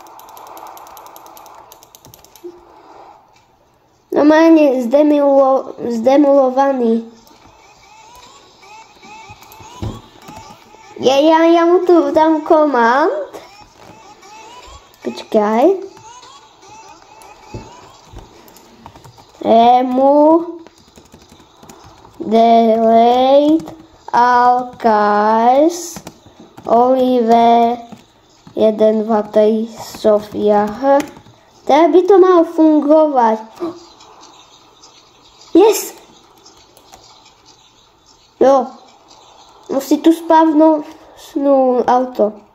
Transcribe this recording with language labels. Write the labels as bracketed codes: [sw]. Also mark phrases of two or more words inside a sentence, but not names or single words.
[sk] Normálne zdemolovaný. Ja mu tu dám komand. Počkaj. [en] Remove delete all cars Oliver 1, 2, 3 Sofia. [sk] Teraz by to malo fungovať. Yes! Jo. Musí tu spavnúť auto.